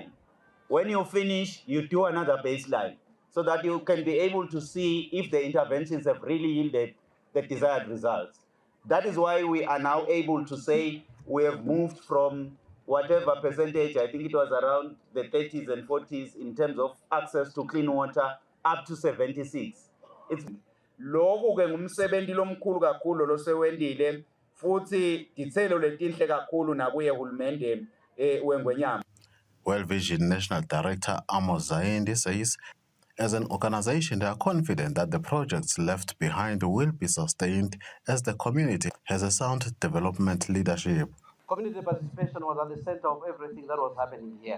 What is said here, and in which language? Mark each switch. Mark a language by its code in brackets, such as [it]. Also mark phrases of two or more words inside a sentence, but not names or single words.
[en] When you finish, you do another baseline, so that you can be able to see if the interventions have really yielded the desired results. That is why we are now able to say we have moved from whatever percentage, I think it was around the 30s and 40s in terms of access to clean water, up to 76. [ss] It's lokhu ke ngumsebenzi lomkhulu kakhulu losewendile futhi dithelo letinhle kakhulu nakuye hulumende wengwenyama. [en] World Vision National Director Amos Zaindi says, as an organization, they are confident that the projects left behind will be sustained as the community has a sound development leadership. Community participation was at the center of everything that was happening here.